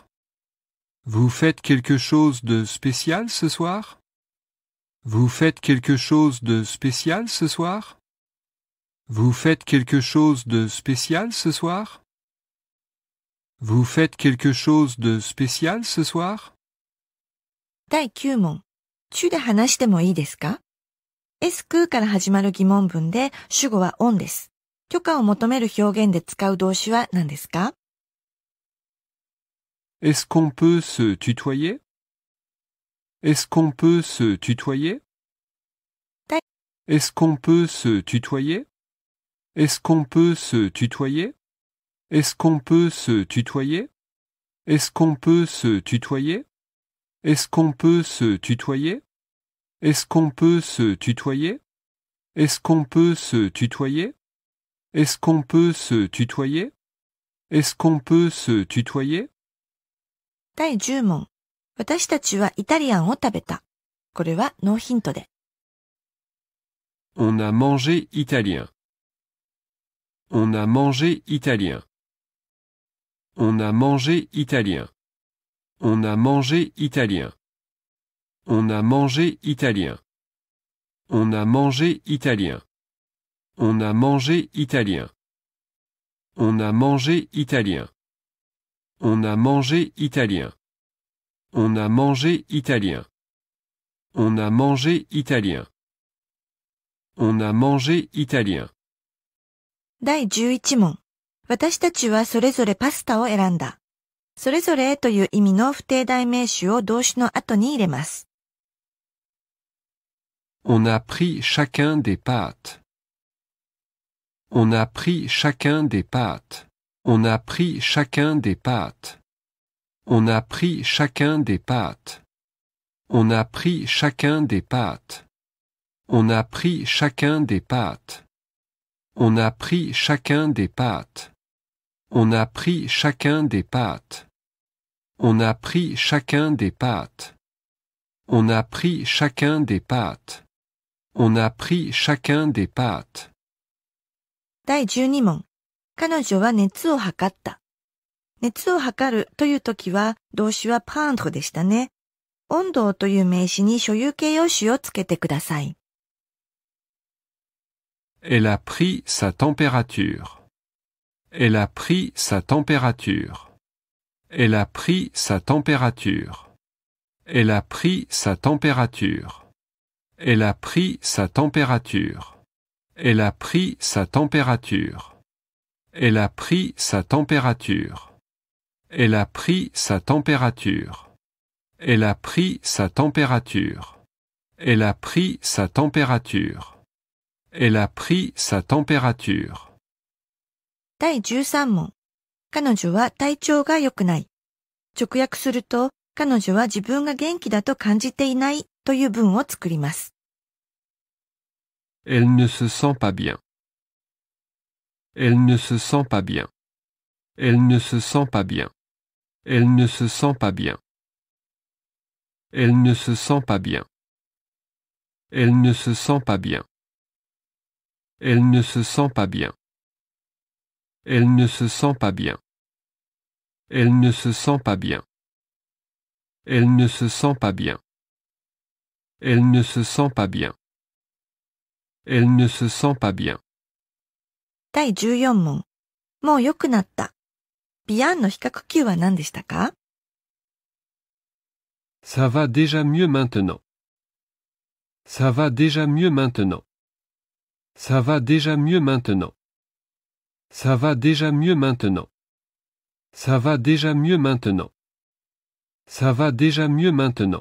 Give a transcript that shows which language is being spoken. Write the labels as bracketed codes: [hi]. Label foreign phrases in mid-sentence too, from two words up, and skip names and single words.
[fr] Vous faites quelque chose de spécial ce soir? Vous faites quelque chose de spécial ce soir? Vous faites quelque chose de spécial ce soir? Vous faites quelque chose de spécial ce soir? [ja] 第9問。主で話してもいいですか？ S 空から始まる疑問文で主語は on です。許可を求める表現で使う動詞は何ですか？ [fr] Est-ce qu'on peut se tutoyer? Est-ce qu'on peut se tutoyer? Est-ce qu'on peut se tutoyer? Est-ce qu'on peut se tutoyer? Est-ce qu'on peut se tutoyer? Est-ce qu'on peut se tutoyer? Est-ce qu'on peut se tutoyer? Est-ce qu'on peut se tutoyer? Est-ce qu'on peut se tutoyer? Est-ce qu'on peut se tutoyer? Est-ce qu'on peut se tutoyer? [ja] 第10問。私たちはイタリアンを食べた。これはノーヒントで。 [fr] On a mangé italien. On a mangé italien. On a mangé italien. On a mangé italien. On a mangé italien. On a mangé italien. On a mangé italien. On a mangé italien. On a mangé italien. On a mangé italien. On a mangé italien. On a mangé italien. [ja] 第11問。私たちはそれぞれパスタを選んだ。それぞれという意味の不定代名詞を動詞の後に入れます。 [fr] On a pris chacun des pâtes. On a pris chacun des pâtes. On a pris chacun des pâtes. On a pris chacun des pâtes. On a pris chacun des pâtes. On a pris chacun des pâtes. On a pris chacun des pâtes. On a pris chacun des pâtes. On a pris chacun des pâtes. On a pris chacun des pâtes. On a pris chacun des pâtes. [ja] 第12問。彼女は熱を測った。熱を測るというときは動詞はprendreでしたね。温度という名詞に所有形容詞をつけてください。 [fr] Elle a pris sa température. Elle a pris sa température. Elle a pris sa température. Elle a pris sa température. Elle a pris sa température. Elle a pris sa température. Elle a pris sa température. Elle a pris sa température. Elle a pris sa température. Elle a pris sa température. Elle a pris sa température. [ja] 第13問。彼女は体調が良くない。直訳すると、 彼女は自分が元気だと感じていないという文を作ります。 [fr] Elle ne se sent pas bien. Elle ne se sent pas bien. Elle ne se sent pas bien. Elle ne se sent pas bien. Elle ne se sent pas bien. Elle ne se sent pas bien. Elle ne se sent pas bien. Elle ne se sent pas bien. Elle ne se sent pas bien. Elle ne se sent pas bien. Elle ne se sent pas bien. Elle ne se sent pas bien. [ja] 第14問。もう良くなった。ビアンの比較級は何でしたか？ [fr] Ça va déjà mieux maintenant. Ça va déjà mieux maintenant. Ça va déjà mieux maintenant. Ça va déjà mieux maintenant. Ça va déjà mieux maintenant. Ça va déjà mieux maintenant.